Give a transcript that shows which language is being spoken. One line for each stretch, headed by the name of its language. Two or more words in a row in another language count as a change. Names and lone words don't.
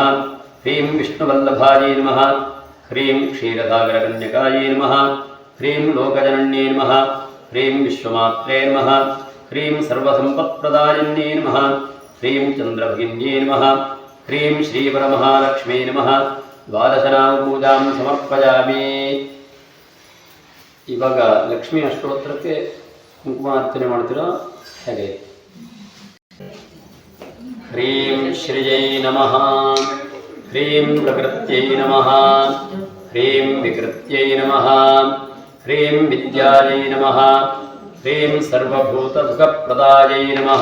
Sanskrit: ह्रीं विष्णुवल्लभायै नमः. ह्रीं क्षीरसागरकन्यकायै नमः. ह्रीं लोकजनन्यै नमः. ह्रीं विश्वमात्रे नमः. ह्रीं सर्वसम्पत्प्रदायिन्यै नमः. ह्रीं चन्द्रभगिन्यै नमः. ह्रीं श्रीवरमहालक्ष्मी नमः. द्वादशनामपूजां समर्पयामि.
Kannada: ಇವಾಗ ಲಕ್ಷ್ಮೀ ಅಷ್ಟೋತ್ತರಕ್ಕೆ ಕುಂಕುಮಾರ್ಚನೆ ಮಾಡ್ತೀರಾ ಹೇಗೆ?
Sanskrit: ह्रीं श्रियै नमः. ह्रीं प्रकृत्यै नमः. ह्रीं विकृत्यै नमः. ह्रीं विद्यायै नमः. ह्रीं सर्वभूतसुखप्रदायै नमः.